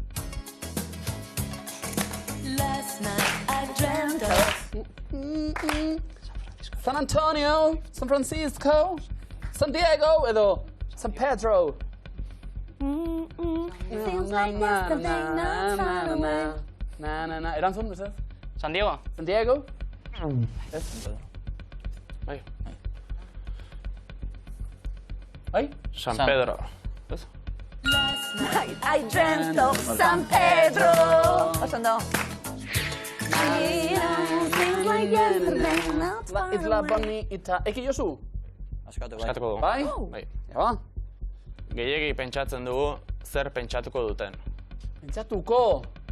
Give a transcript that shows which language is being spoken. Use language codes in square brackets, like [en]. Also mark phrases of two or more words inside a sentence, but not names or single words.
[eu] San Antonio, San Francisco, San Diego edo San Pedro. Erantzun, ez? San Diego? San Diego? Ez? Bai. Bai? San Pedro. [en] I dreamt of San Pedro. [eu] Oso ondo. Isla Bonita. Eki Josu? Eskatuko dugu. Bai? Bai. Ja, ba. Gehiegi pentsatzen dugu, zer pentsatuko duten. Pentsatuko.